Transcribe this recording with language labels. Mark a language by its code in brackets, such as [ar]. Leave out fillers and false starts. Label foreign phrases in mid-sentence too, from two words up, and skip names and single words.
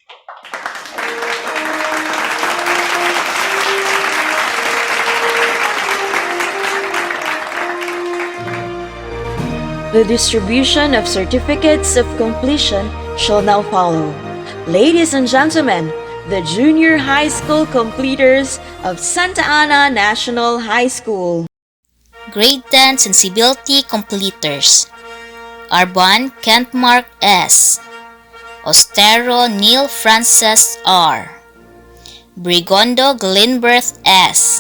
[en] The distribution of certificates of completion shall now follow. Ladies and gentlemen, the junior high school completers of Santa Ana National High School. Grade 10 Sensibility Completers: Arban Kent Mark S. Ostero Neil Frances R. Brigondo Glenberth S.